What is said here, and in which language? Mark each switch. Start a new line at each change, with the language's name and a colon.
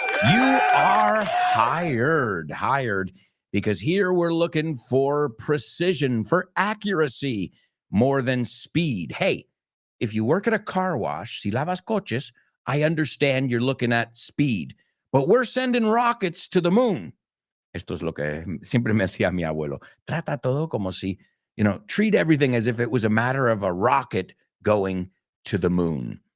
English: You are hired, because here we're looking for precision, for accuracy, more than speed. Hey, if you work at a car wash,
Spanish: si lavas coches,
English: I understand you're looking at speed, but we're sending rockets to the moon.
Spanish: Esto es lo que siempre me decía mi abuelo. Trata todo como si,
English: treat everything as if it was a matter of a rocket going to the moon.